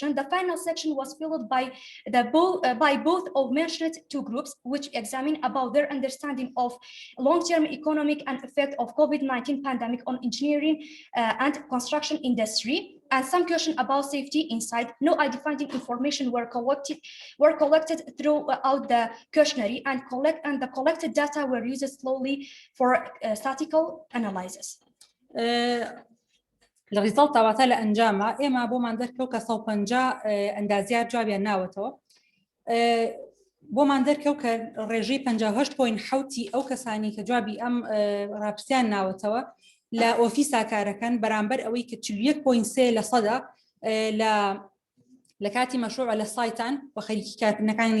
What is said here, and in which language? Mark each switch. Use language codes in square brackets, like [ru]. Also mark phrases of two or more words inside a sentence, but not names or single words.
[en] The final section was filled by both of mentioned two groups, which examine about their understanding of long-term economic and effect of COVID-19 pandemic on engineering and construction industry, and some question about safety inside. No ID-finding information were collected throughout the questionnaire, and the collected data were used slowly for statistical analysis. [ckb] لە ریزڵت تاواتە لە ئەنجامە ئێمە بۆمان دەرکەوت کە 150 ئەندازیار جوابیان ناوەتەوە بۆمان دەرکەوت کە ڕێژەی 58.7 ئەو کەسانی کە جوابی ئەم ڕاپرسیان ناوەتەوە لە ئۆفیسا کارەکەن بەرامبەر ئەوەی کە 41.3% لە کاتی مەشروع لە سایتان بە خەریکی کارکردنەکانی